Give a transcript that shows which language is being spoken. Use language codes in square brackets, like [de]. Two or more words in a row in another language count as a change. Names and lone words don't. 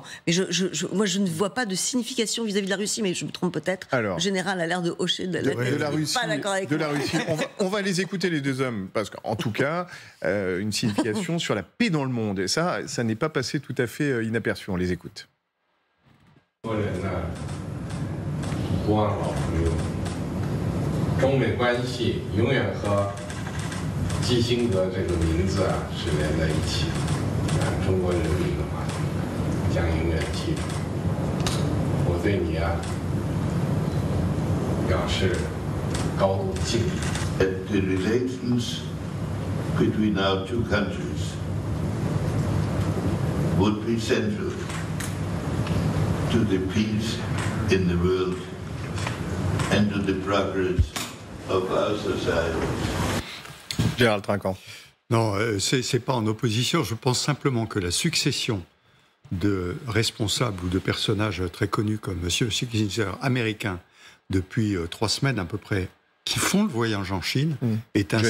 [fr] Mais moi je ne vois pas de signification vis-à-vis de la Russie, mais je me trompe peut-être. Alors, le général a l'air de hocher de la Russie. Pas d'accord avec la Russie. On va les écouter les deux hommes, parce qu'en tout cas une signification sur la paix dans le monde, et ça n'est pas passé tout à fait inaperçu. On les écoute. [zh] 很多人呢不忘老朋友，中美关系永远和基辛格这个名字是连在一起的。中国人民的话将永远记住。我对你表示高度敬意。 [en] The relations between our two countries would be central to the peace in the world and to the progress of our society. [fr] Gérald Trinquant. Non, c'est pas en opposition. Je pense simplement que la succession de responsables ou de personnages très connus comme M. Kissinger, américain, depuis 3 semaines à peu près, qui font le voyage en Chine, est un